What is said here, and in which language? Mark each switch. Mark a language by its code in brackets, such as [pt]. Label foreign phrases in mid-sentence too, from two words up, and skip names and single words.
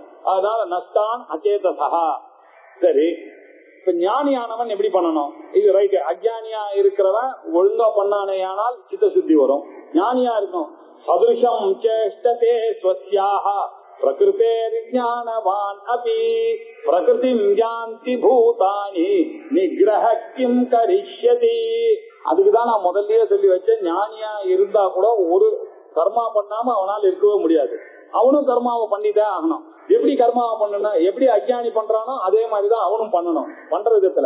[sa] அதனால नष्टान् अचेतसः. [ta] சரி, இப்ப ஞானியானவன் எப்படி பண்ணணும்? இது ரைட். அஜ்ஞானியா இருக்கிறவன் ஒழுங்கா பண்ணானே ஆனால் சித்த சுத்தி வரும். ஞானியா இருக்கும். [sa] सदृशं चेष्टते स्वस्याः प्रकृतेः विज्ञानवान् अपि प्रकृतिं यान्ति भूतानि निग्रहः किं करिष्यति. [ta] அதுக்குதான் நான் முதல்லயே சொல்லி வச்சேன், ஞானியா இருந்தா கூட ஒரு கர்மா பண்ணாம அவனால் இருக்கவே முடியாது. அவனும் கர்மாவை பண்ணிதான் ஆகணும். எப்படி கர்மாவை பண்ணணும்? எப்படி அஜ்ஞானி பண்றானோ அதே மாதிரிதான் அவனும் பண்ணணும் பண்ற விதத்துல.